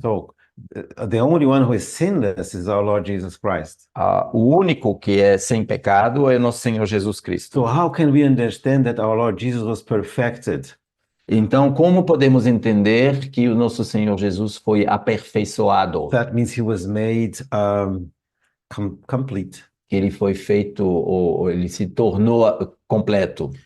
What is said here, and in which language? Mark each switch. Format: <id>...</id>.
<en>So the only one who is sinless is our Lord Jesus Christ.</en> <pt>O único que é sem pecado é nosso Senhor Jesus Cristo.</pt> <en>So how can we understand that our Lord Jesus was perfected?</en> <pt>Então, como podemos entender que o nosso Senhor Jesus foi aperfeiçoado?</pt> <en>That means he was made complete.</en> <pt>Ele foi feito, ou ele se tornou completo.</pt>